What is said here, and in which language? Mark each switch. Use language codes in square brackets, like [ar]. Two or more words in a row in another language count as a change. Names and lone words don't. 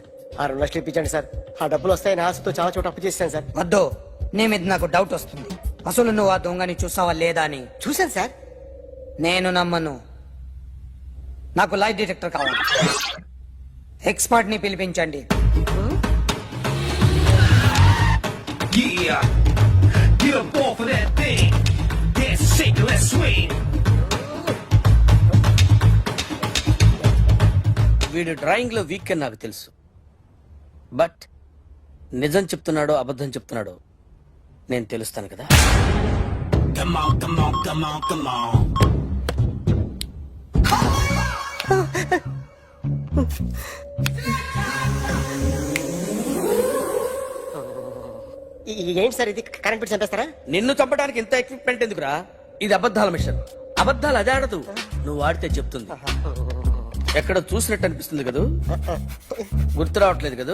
[te] 6 లక్షలు ఇప్పించండి సార్. ఆ డబ్బులు వస్తాయని ఆశతో చాలా చోట అప్పు చేస్తాను సార్. వద్దు, నీ మీద నాకు డౌట్ వస్తుంది. అసలు నువ్వు ఆ దొంగని చూసావా లేదా అని. చూశాను సార్. నేను నమ్మను. నాకు [en] light detector [te] కావాలి. ఎక్స్పర్ట్ ని పిలిపించండి. [en] Yeah, get up off of that thing. Dance and shake, let's swing. [te] వీడు డ్రాయింగ్ లో వీక్ అని నాకు తెలుసు. బట్ నిజం చెప్తున్నాడో అబద్ధం చెప్తున్నాడో నేను తెలుస్తాను కదా. [en] Come on, come on, come on, come on. [te] ఏంటి సార్ ఇది [en] current bill [te] చంపేస్తారా? నిన్ను చంపడానికి ఇంత ఎక్విప్మెంట్ ఎందుకురా? ఇది అబద్ధాల మిషన్. అబద్ధాలు అదే ఆడదు, నువ్వు ఆడితే చెప్తుంది. ఎక్కడ చూసినట్టు అనిపిస్తుంది కదూ, గుర్తు రావట్లేదు కదూ.